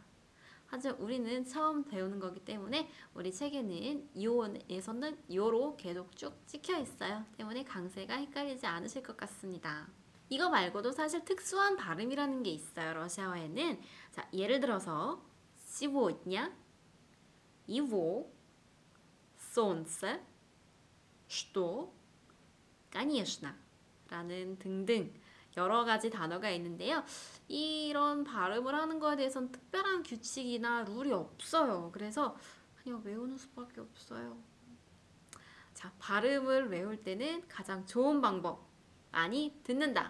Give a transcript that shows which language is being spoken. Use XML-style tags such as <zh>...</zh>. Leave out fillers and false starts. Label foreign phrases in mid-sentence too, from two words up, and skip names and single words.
<ko>하지만 우리는 처음 배우는 거기 때문에 우리 책에는 요에서는 요로 계속 쭉 찍혀 있어요. 때문에 강세가 헷갈리지 않으실 것 같습니다. 이거 말고도 사실 특수한 발음이라는 게 있어요. 러시아어에는. 자, 예를 들어서</ko> <ru>сегодня, его, солнце, что, конечно</ru> <ko>라는 등등 여러 가지 단어가 있는데요. 이런 발음을 하는 거에 대해서는 특별한 규칙이나 룰이 없어요. 그래서 그냥 외우는 수밖에 없어요. 자, 발음을 외울 때는 가장 좋은 방법 많이 듣는다.</ko>